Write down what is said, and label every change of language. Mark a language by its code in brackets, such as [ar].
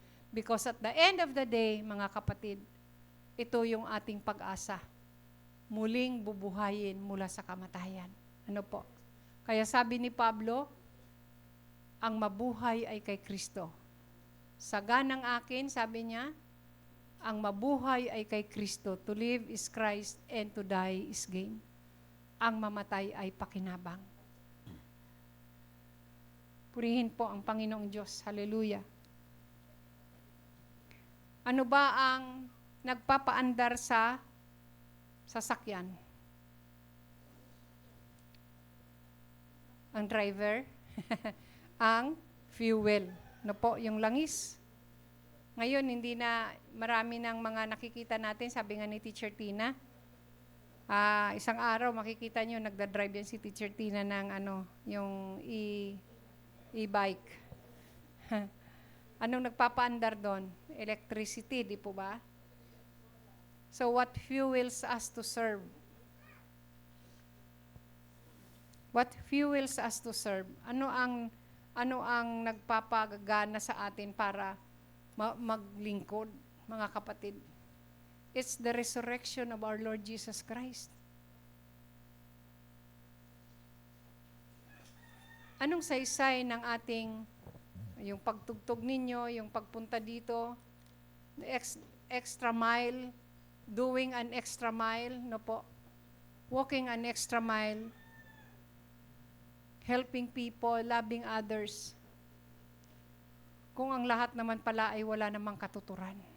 [en] Because at the end of the day, [tl] mga kapatid, ito yung ating pag-asa. Muling bubuhayin mula sa kamatayan. Ano po? Kaya sabi ni Pablo, ang mabuhay ay kay Kristo. Sa ganang akin, sabi niya, ang mabuhay ay kay Kristo. [en] To live is Christ and to die is gain. [tl] Ang mamatay ay pakinabang. Purihin po ang Panginoong Diyos. Hallelujah. Ano ba ang nagpapaandar sa sasakyan? Ang driver, ang fuel. No po, yung langis. Ngayon, hindi na marami ng mga nakikita natin, sabi nga ni Teacher Tina, isang araw makikita nyo, nagda-drive yan si Teacher Tina ng yung e-bike. Anong nagpapaandar doon? Electricity, di po ba? [en] So what fuels us to serve? What fuels us to serve? [tl] Ano ang nagpapagana sa atin para maglingkod, mga kapatid? [en] It's the resurrection of our Lord Jesus Christ. [tl] Anong saysay ng ating, yung pagtugtog ninyo, yung pagpunta dito, extra mile, [en] doing an extra mile, [tl] no po? [en] Walking an extra mile, helping people, loving others. [tl] Kung ang lahat naman pala ay wala namang katuturan.